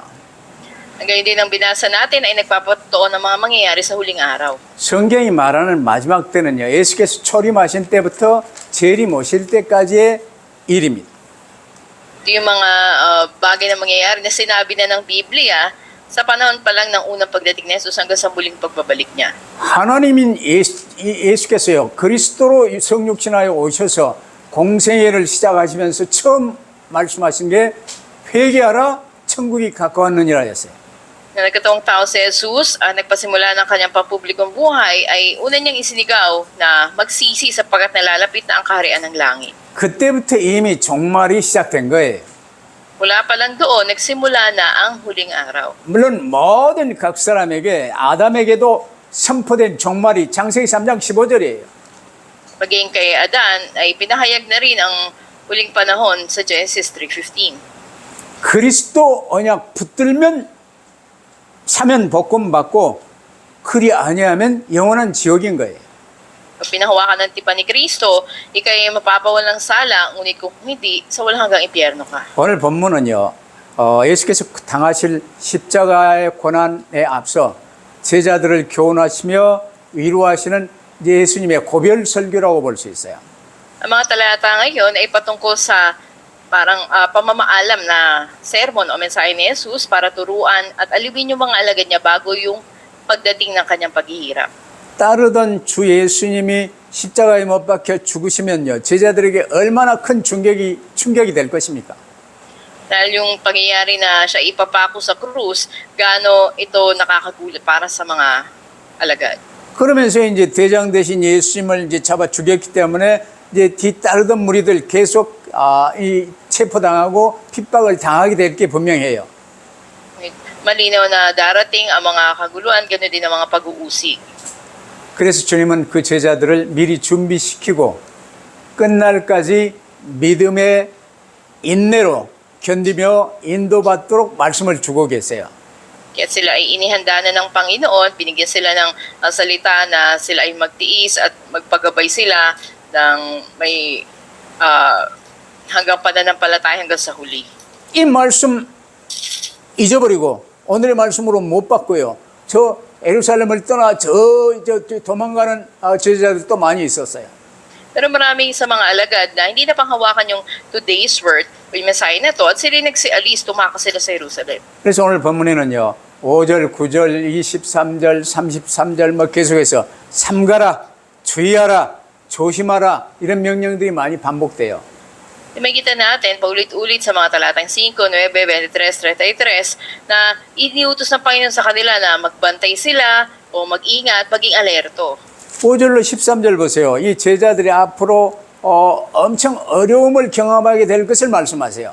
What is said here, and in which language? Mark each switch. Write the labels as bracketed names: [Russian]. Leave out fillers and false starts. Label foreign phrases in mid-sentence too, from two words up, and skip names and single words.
[Filipino] Hanggang din ang binasa natin ay nagpapatuon ng mga mangyayari sa huling araw. [Korean] 성경이 말하는 마지막 때는요, 예수께서 초림하신 때부터 재림 오실 때까지의 일입니다. [Filipino] Ito yung mga bagay na mangyayari na sinabi na ng Biblia sa panahon pa lang ng unang pagdating ni Jesus hanggang sa muling pagbabalik niya. [Korean] 하나님인 예수께서요, 그리스도로 성육신하여 오셔서 공생애를 시작하시면서 처음 말씀하신 게 회개하라, 천국이 가까웠느니라 했어요. [Filipino] Na nagkataong tao si Jesus, nagpasimula ng kanyang pampublikong buhay, ay una niyang isinigaw na magsisi sapagkat nalalapit na ang kaharian ng langit. [Korean] 그때부터 이미 종말이 시작된 거예요. [Filipino] Mula pa lang doon, nagsimula na ang huling araw. [Korean] 물론 모든 각 사람에게 아담에게도 선포된 종말이 창세기 3장 15절이에요. [Filipino] Maging kay Adan, ay pinahayag na rin ang huling panahon sa Genesis 3:15. [Korean] 그리스도 언약 붙들면 사면 복권 받고 그리 아니하면 영원한 지옥인 거예요. [Filipino] Pag pinahawakan ng tipan ni Kristo, ikay mapapawalang sala, ngunit kung hindi, sa walang hanggang impyerno ka. [Korean] 오늘 본문은요, 예수께서 당하실 십자가의 고난에 앞서 제자들을 교훈하시며 위로하시는 예수님의 고별 설교라고 볼 수 있어요. [Filipino] Ang mga talata ngayon ay patungkol sa parang pamamaalam na sermon o mensahe ni Jesus para turuan at aliwin yung mga alagad niya bago yung pagdating ng kanyang paghihirap. [Korean] 따르던 주 예수님이 십자가에 못 박혀 죽으시면요, 제자들에게 얼마나 큰 충격이 될 것입니까? [Filipino] Dahil yung pangyayari na siya ipapako sa krus, gaano ito nakakagulat para sa mga alagad. [Korean] 그러면서 이제 대장 대신 예수님을 이제 잡아 죽였기 때문에 이제 뒤따르던 무리들 계속 이 체포당하고 핍박을 당하게 될 게 분명해요. [Filipino] Malinaw na darating ang mga kaguluhan, ganoon din ang mga pag-uusig. [Korean] 그래서 주님은 그 제자들을 미리 준비시키고 끝날까지 믿음의 인내로 견디며 인도받도록 말씀을 주고 계세요. [Filipino] Kaya sila ay inihanda na ng Panginoon, binigyan sila ng salita na sila ay magtiis at magpagabay sila ng may hanggang pananampalataya hanggang sa huli. [Korean] 이 말씀 잊어버리고 오늘의 말씀으로 못 받고요. 저 예루살렘을 떠나 저 도망가는 제자들도 많이 있었어요. [Filipino] Pero maraming sa mga alagad na hindi na panghawakan yung [English] today's word [Filipino] o yung mensahe na to at sila nagsialis, tumakas sila sa Jerusalem. [Korean] 그래서 오늘 본문에는요, 5절, 9절, 23절, 33절 뭐 계속해서 삼가라, 주의하라, 조심하라 이런 명령들이 많이 반복돼요. [Filipino] Makita natin paulit-ulit sa mga talatang 5, 9, 23, 33 na iniutos ng Panginoon sa kanila na magbantay sila o mag-ingat, maging alerto. [Korean] 5절로 13절 보세요. 이 제자들이 앞으로 엄청 어려움을 경험하게 될 것을 말씀하세요.